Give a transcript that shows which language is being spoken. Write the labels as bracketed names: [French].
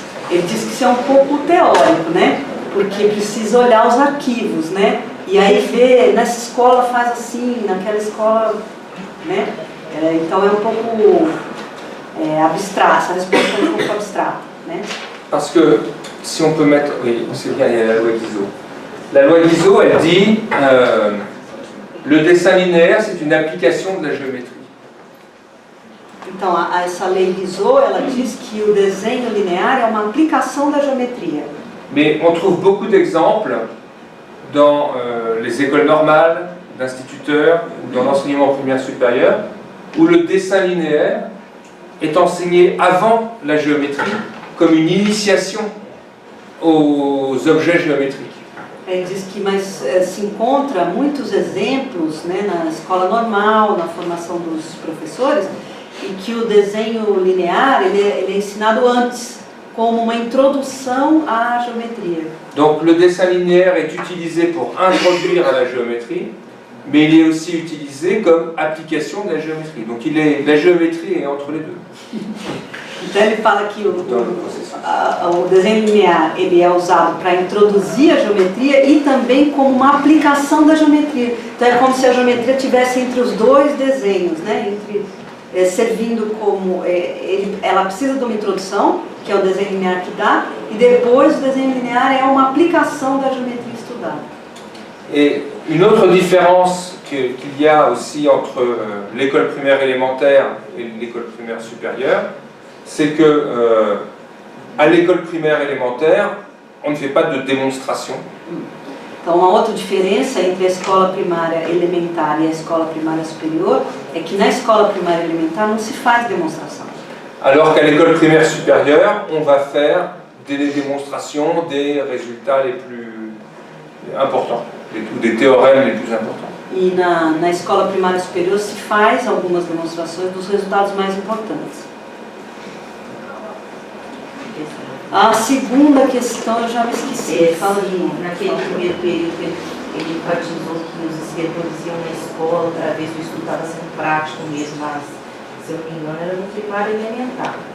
[Portuguese] Ele diz que isso é um pouco teórico, né? Porque precisa olhar os arquivos, né? E aí ver, nessa escola faz assim, naquela escola, né? Então é um pouco abstrato, essa resposta é um pouco abstrata, né? [French] Parce que, si on peut mettre... Oui, c'est bien, il y a la loi Guizot. La loi Guizot, elle dit le dessin linéaire, c'est une application de la géométrie. [Portuguese] Então, essa lei Guizot, ela diz que o desenho linear é uma aplicação da geometria. [French] Mais on trouve beaucoup d'exemples dans les écoles normales, d'instituteurs, ou dans l'enseignement primaire supérieur, où le dessin linéaire est enseigné avant la géométrie, comme une initiation aux objets géométriques. [Portuguese] Ele diz que se encontra muitos exemplos, né, na escola normal, na formação dos professores, e que o desenho linear ele é ensinado antes, como uma introdução à géométrie. [French] Donc le dessin linéaire est utilisé pour introduire à la géométrie, mais il est aussi utilisé comme application de la géométrie. Donc la géométrie est entre les deux. [Portuguese] Então ele fala que o desenho linear ele é usado para introduzir a geometria e também como uma aplicação da geometria. Então é como se a geometria estivesse entre os dois desenhos, né? Servindo como... ela precisa de uma introdução, que é o desenho linear que dá, e depois o desenho linear é uma aplicação da geometria estudada. [French] Et une autre différence qu'il y a aussi entre l'école primaire élémentaire et l'école primaire supérieure, c'est que à l'école primaire élémentaire, on ne fait pas de démonstration. [Portuguese] Então, uma outra diferença entre a escola primária elementar e a escola primária superior é que na escola primária elementar não se faz demonstração. [French] Alors qu'à l'école primaire supérieure, on va faire des démonstrations des résultats les plus importants, ou des théorèmes les plus importants. [Portuguese] E na escola primária superior se faz algumas demonstrações dos resultados mais importantes. A segunda questão eu já me esqueci. Fala de novo. Naquele primeiro período ele enfatizou que os inspetores iam na escola para ver se o estudo estava sendo prático mesmo, mas se eu não me engano era no primário elementar.